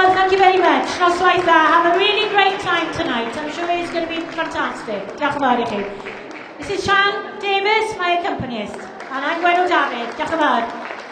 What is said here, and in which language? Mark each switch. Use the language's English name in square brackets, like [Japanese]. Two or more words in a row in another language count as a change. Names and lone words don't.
[English] Thank you very much. [Welsh] Noswaith dda. [English] Have a really great time tonight. I'm sure it's going to be fantastic. [Welsh] Diolch yn fawr i chi. [English] This is Sian Davis, my accompanist. And I'm Gwenno Dafydd. [Welsh] Diolch yn fawr.